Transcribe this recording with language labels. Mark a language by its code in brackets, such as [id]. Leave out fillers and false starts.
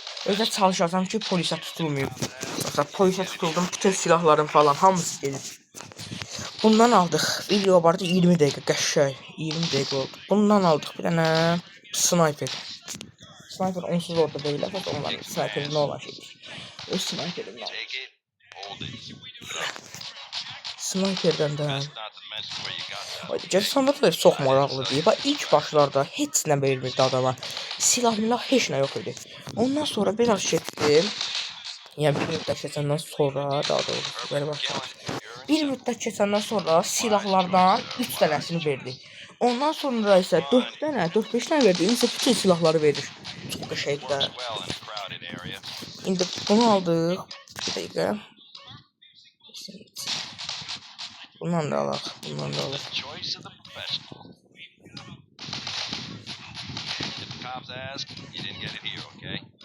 [az] Özə çalışacağım ki, polisə tutulmayayım. Yoxsa polisə tutuldum, bütün silahlarım falan hamısı gelir. Bundan aldıq. Video vardı 20 dəqiqə qəşəng. 20 dəqiqə oldu. Bundan aldıq bir dənə sniper. sniper onsuz orada deyil. Əsas onların sniperinə olan şeydir. Öz sniperinə olan. [en] Take it, hold it. [az] Sniperdən də [en] Best not to mention where you got that. [az] Cəssamda da çox maraqlıdır. Bax ilk başlarda heç nə vermirdi adama. Silah milah heç nə yox idi. Ondan sonra biraz getdim. Yəni bir müddət keçəndən sonra daha doğrusu belə başladı. Bir müddət keçəndən sonra silahlardan 3 dənəsini verdi. Ondan sonra isə 4 dənə, 4-5 dənə verdi. İndi isə bütün silahları verir. Çox qəşəngdir. [en] Works well in a crowded area. [az] İndi bunu aldıq. Bir dəqiqə. Bundan da alaq. Bundan da alaq. [en] The choice of the professional. If the cops ask, you didn't get it here, okay?